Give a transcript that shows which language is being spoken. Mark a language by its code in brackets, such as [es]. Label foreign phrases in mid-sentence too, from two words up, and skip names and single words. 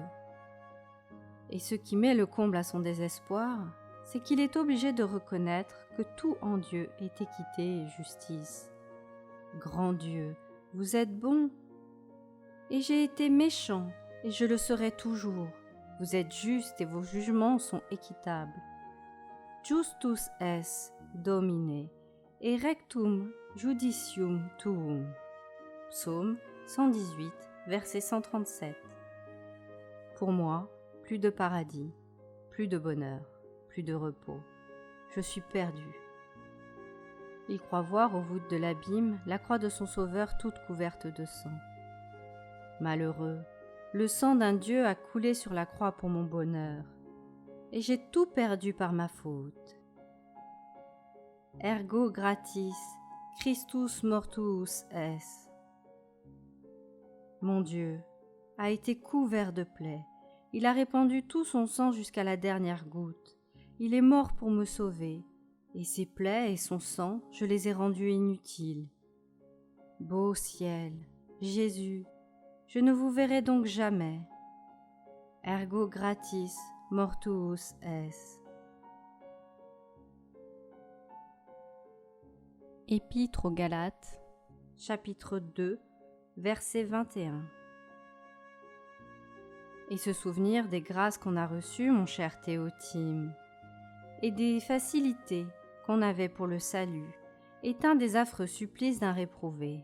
[fr] Et ce qui met le comble à son désespoir, c'est qu'il est obligé de reconnaître que tout en Dieu est équité et justice. Grand Dieu, vous êtes bon, et j'ai été méchant, et je le serai toujours. Vous êtes juste et vos jugements sont équitables. [la] Justus es, Domine, et rectum judicium tuum. [fr] Psaume 118, verset 137. Pour moi, plus de paradis, plus de bonheur, plus de repos. Je suis perdu. Il croit voir aux voûtes de l'abîme la croix de son Sauveur toute couverte de sang. Malheureux, le sang d'un Dieu a coulé sur la croix pour mon bonheur, et j'ai tout perdu par ma faute. [la] Ergo gratis, Christus mortuus es. [fr] Mon Dieu a été couvert de plaies, il a répandu tout son sang jusqu'à la dernière goutte, il est mort pour me sauver, et ses plaies et son sang, je les ai rendus inutiles. Beau ciel, Jésus, je ne vous verrai donc jamais. [la] Ergo gratis, mortuus es. [fr] Épître aux Galates, chapitre 2, verset 21. Et se souvenir des grâces qu'on a reçues, mon cher Théotime, et des facilités qu'on avait pour le salut, est un des affreux supplices d'un réprouvé.